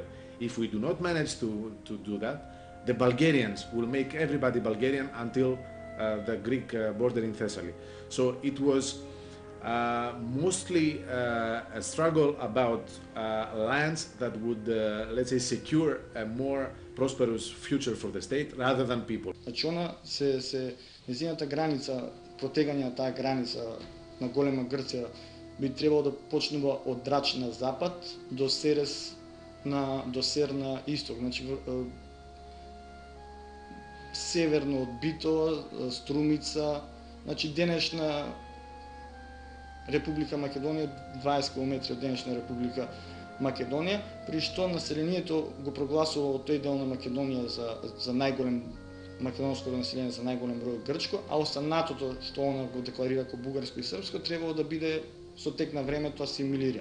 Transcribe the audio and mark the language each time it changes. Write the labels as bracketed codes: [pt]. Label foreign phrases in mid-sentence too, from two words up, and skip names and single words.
[en] If we do not manage to do that, the Bulgarians will make everybody Bulgarian until the Greek border in Thessaly. So it was mostly a struggle about lands that would, let's say, secure a more prosperous future for the state rather than people. [mk] Значи она незината граница, протегање таа граница на голема Грција би требало да почнува од Драч на запад до Серес до Сер на исток. Значи северно од Битола, Струмица, значи денешна Република Македонија, 20 км од денешна Република Македонија, при што населението го прогласува тој дел на Македонија за најголем македонското население, за најголем број грчко, а останатото што она го декларира како бугарско и српско требало да биде со тек на времето асимилирано.